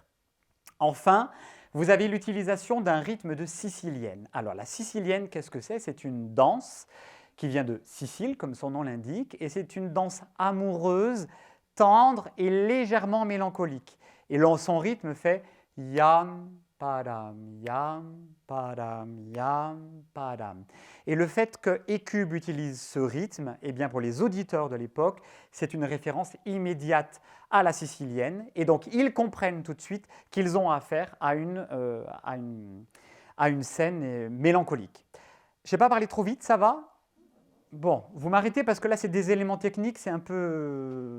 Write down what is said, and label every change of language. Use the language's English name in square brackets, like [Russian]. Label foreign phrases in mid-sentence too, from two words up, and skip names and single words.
[French] Enfin, vous avez l'utilisation d'un rythme de sicilienne. Alors, la sicilienne, qu'est-ce que c'est? C'est une danse qui vient de Sicile, comme son nom l'indique, et c'est une danse amoureuse, tendre et légèrement mélancolique. Et son rythme fait yam, padam, yam, padam, yam, padam. Et le fait que Écube utilise ce rythme, eh bien pour les auditeurs de l'époque, c'est une référence immédiate à la sicilienne, et donc ils comprennent tout de suite qu'ils ont affaire à une scène mélancolique. Je n'ai pas parlé trop vite, ça va? Bon, vous m'arrêtez parce que là c'est des éléments techniques, c'est un peu...